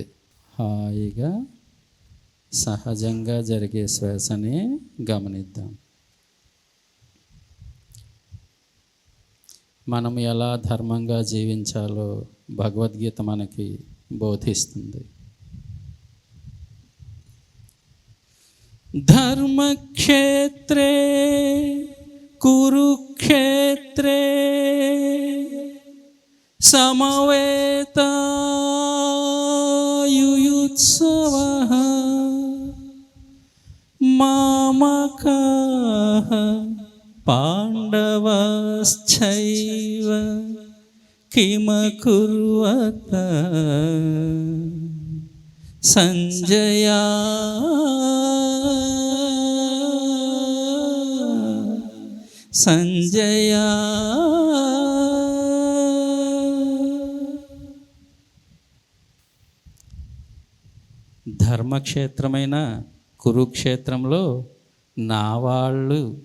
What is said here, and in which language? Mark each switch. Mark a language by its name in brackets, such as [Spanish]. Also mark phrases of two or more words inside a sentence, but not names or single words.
[Telugu] హాయిగా సహజంగా జరిగే శ్వాసనే గమనిద్దాం. మనం ఎలా ధర్మంగా జీవించాలో భగవద్గీత మనకి బోధిస్తుంది. [Sanskrit] ధర్మక్షేత్రే కురుక్షేత్రే సమవేతాయుయుత్సవః మామకాః పాండవాశ్చైవ కిమకుర్వత [Telugu] సంజయా సంజయా ధర్మక్షేత్రమైన కురుక్షేత్రంలో నా వాళ్ళు